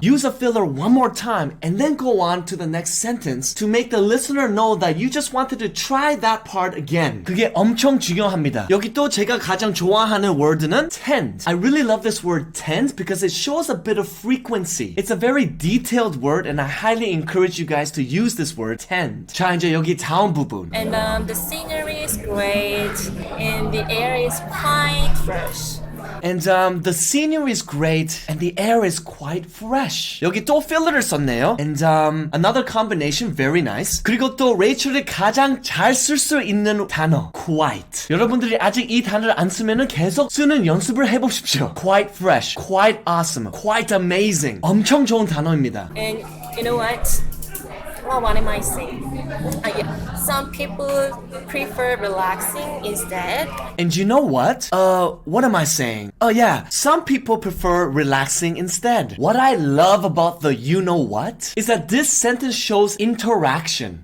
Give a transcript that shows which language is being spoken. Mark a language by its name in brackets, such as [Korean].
[English] Use a filler one more time and then go on to the next sentence to make the listener know that you just wanted to try that part again. [Korean] 그게 엄청 중요합니다. 여기 또 제가 가장 좋아하는 word는 tend. [English] I really love this word tend because it shows a bit of frequency. It's a very detailed word and I highly encourage you guys to use this word tend. [Korean] 자, 이제 여기 다음 부분. [English] And the scenery is great and the air is quite fresh. And the scenery is great and the air is quite fresh. [Korean] 여기 또 필러를 썼네요. [English] And another combination, very nice. [Korean] 그리고 또 레이첼이 가장 잘 쓸 수 있는 단어, quite. 여러분들이 아직 이 단어를 안 쓰면은 계속 쓰는 연습을 해보십시오. [English] Quite fresh, quite awesome, quite amazing. [Korean] 엄청 좋은 단어입니다. [English] And you know what? Well, what am I saying? Some people prefer relaxing instead. And you know what? What am I saying? Oh yeah, some people prefer relaxing instead. What I love about the you know what is that this sentence shows interaction.